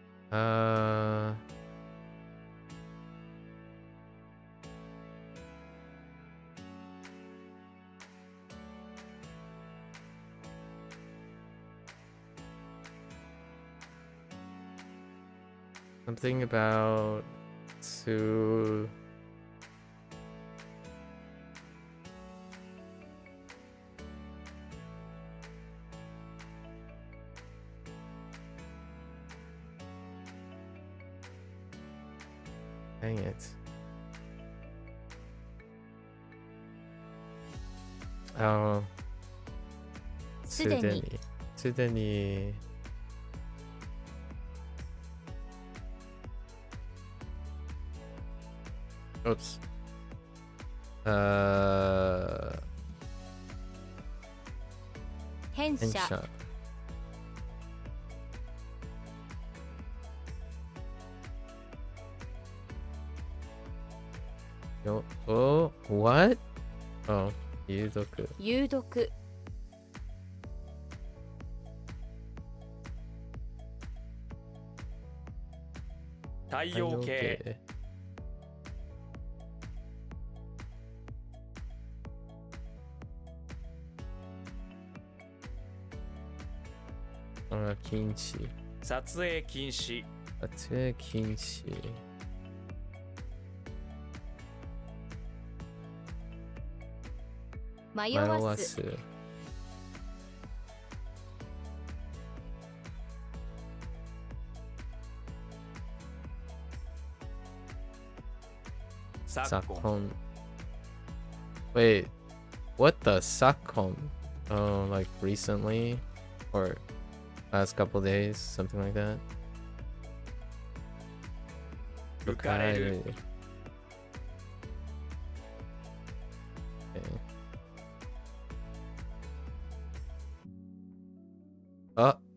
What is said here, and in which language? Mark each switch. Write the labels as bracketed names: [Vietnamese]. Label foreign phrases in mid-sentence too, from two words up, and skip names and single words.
[English] Uh, something about to dang it. Oh, [Japanese] すでにすでに Oops. 変変者 [English] 者よ Oh, what? [Japanese] Oh, 有毒有毒太陽系禁止撮影禁止撮影禁止迷迷わすわす昨昨今 [English] 今 Wait, what the 昨今? Oh, like recently? Or last couple days? Something like that? [Japanese] 浮かれる [English] Okay. Ah.